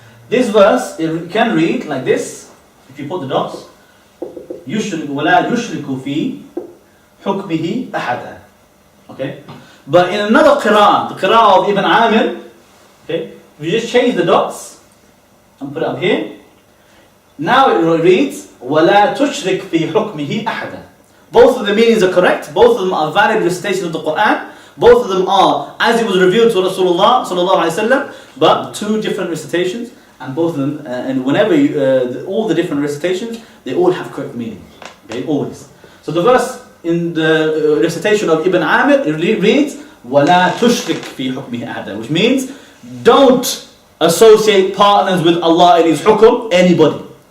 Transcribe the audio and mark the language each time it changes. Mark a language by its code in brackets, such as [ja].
[en] This verse, it can read like this, if you put the dots. [ar] وَلَا يُشْرِكُ فِي حُكْمِهِ أَحَدًا. Okay? [en] But in another qira'ah, the qira'ah of Ibn Amir, okay, we just change the dots and put it up here. Now it reads, [ar] وَلَا تُشْرِكْ فِي حُكْمِهِ أَحَدًا. [en] Both of the meanings are correct. Both of them are valid recitation of the Quran. Both of them are as it was revealed to Rasulullah sallallahu alaihi wasallam, but two different recitations. And both of them, and whenever all the different recitations, they all have correct meaning. Okay, always. So the verse in the recitation of Ibn Amir, it reads, [ar] وَلَا تُشْرِكْ فِي حُكْمِهِ أَحَدًا, [en] which means, don't associate partners with Allah in His hukum, anybody.